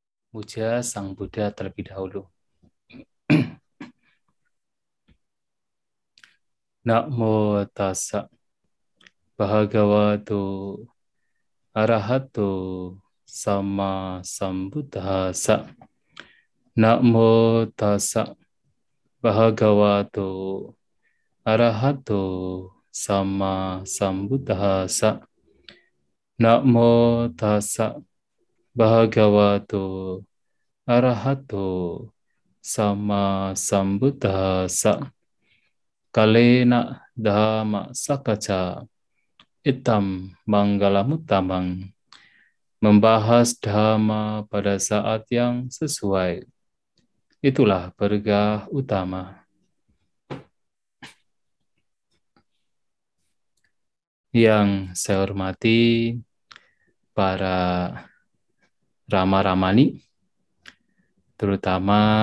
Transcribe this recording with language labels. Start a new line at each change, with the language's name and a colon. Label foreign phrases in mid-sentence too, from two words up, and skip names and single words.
Indonesian: Puja Sang Buddha terlebih dahulu.
Pali: Namo tassa bhagavato arahato sama sambuddhassa. Namo tassa bhagavato arahato sama sambuddhassa. Namo tassa bhagavato arahato sama sambuddhassa. Kalena dhamma sakaca itam manggalamutamang.
Indonesian: Membahas dhamma pada saat yang sesuai. Itulah berkah utama. Yang saya hormati para Rama-Ramani, terutama